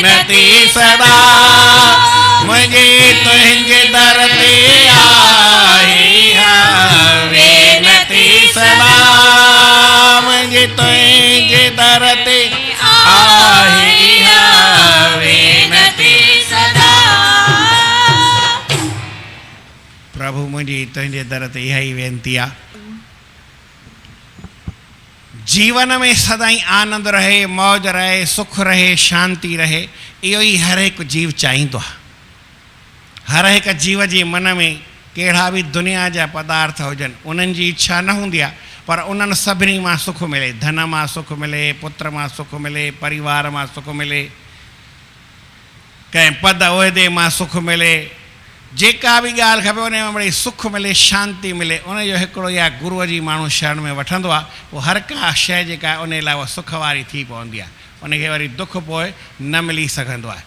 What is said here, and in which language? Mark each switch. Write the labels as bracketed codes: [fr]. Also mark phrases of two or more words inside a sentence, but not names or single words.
[sd] वेनती सदा मुझे तुझे दर ते आई है। वेनती सदा मुझे तुझे दर ते आई है। वेनती सदा प्रभु मुझी तुझे दर ते इहा ई वेनती आहे। जीवन में सदाई आनंद रहे, मौज रहे, सुख रहे, शांति रहे, इहो ई हर एक जीव चाहींदो आहे। हर एक जीव जे मन में कहिड़ा बि दुनिया जा पदार्थ हुजनि उन्हनि जी इच्छा न हूंदी आहे, पर उन्हनि सभिनी मां सुख मिले। धन मां सुख मिले, पुत्र मां सुख मिले, परिवार मां सुख मिले, कंहिं पद उहिदे मां सुख मिले, जेका बि ॻाल्हि खपे उन में वरी सुख मिले, शांति मिले। उनजो हिकिड़ो या गुरूअ जी माण्हू शरण में वठंदो आहे, पोइ हर का शइ जेका आहे उन लाइ उहा सुख वारी थी पवंदी आहे, उनखे वरी दुख पोइ न मिली सघंदो आहे।